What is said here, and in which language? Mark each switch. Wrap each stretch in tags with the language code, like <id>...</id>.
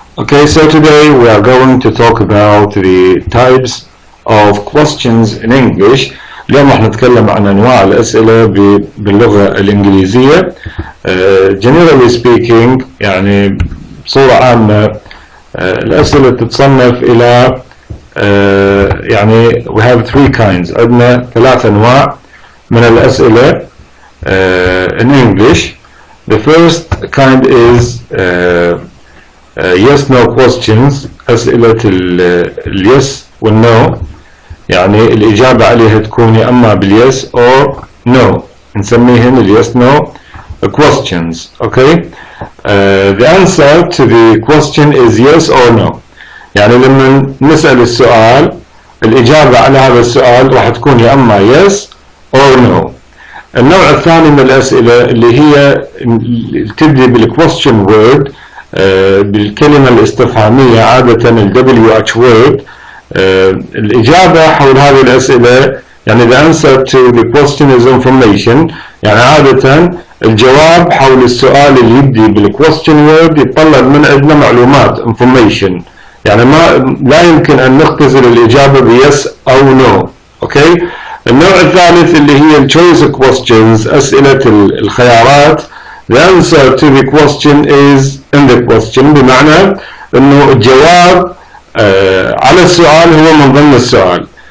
<en>Okay, so today we are going to talk about the types of questions in English.</en> <ar>اليوم راح نتكلم عن أنواع الأسئلة باللغة الإنجليزية.</ar> <en>Generally speaking</en> <ar>يعني بصورة عامة الأسئلة تتصنف إلى يعني</ar> <en>we have three kinds.</en> <ar>عندنا ثلاث أنواع من الأسئلة</ar> <en>in English. The first kind is yes no questions.</en> <ar>أسئلة اليس والنو يعني الإجابة عليها تكون يا أما باليس or no، نسميهن اليس no questions.</ar> <en>Okay, the answer to the question is yes or no.</en> <ar>يعني لما نسأل السؤال الإجابة على هذا السؤال راح تكون يا أما</ar> <en>yes or no.</en> <ar>النوع الثاني من الأسئلة اللي هي تبدي بالquestion word، بالكلمة الاستفهامية عادة ال WH word. الإجابة حول هذه الأسئلة يعني</ar> <en>the answer to the question is information،</en> <ar>يعني عادة الجواب حول السؤال اللي يبدي بالquestion word يتطلب من عندنا معلومات information، يعني لا يمكن أن نختزل الإجابة بيس أو no. أوكي. النوع الثالث اللي هي choice questions، أسئلة الخيارات.</ar> <en>The answer to the question</en> <ar>is in the question، بمعنى إنه الجواب على السؤال هو من ضمن السؤال.</ar>